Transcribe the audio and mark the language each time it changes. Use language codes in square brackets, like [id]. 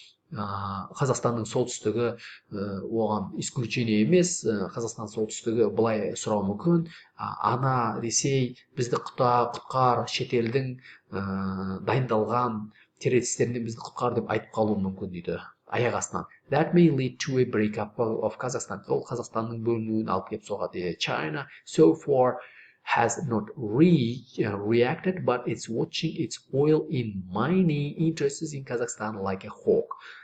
[kk] Қазақстанның солтүстігі оған исключение емес. Қазақстан солтүстігі былай сұрау мүмкін. Ана Ресей бізді құтқар, шетелдің дайындалған террористерінен бізді құтқар деп айтып қалуы мүмкін дейді аяқ астынан. [en] That may lead to a breakup of Kazakhstan. [kk] Ол Қазақстанның бөлінуін алып келіп соғады. [en] China so far has not reacted, but it's watching its oil in mining interests in Kazakhstan like a hawk.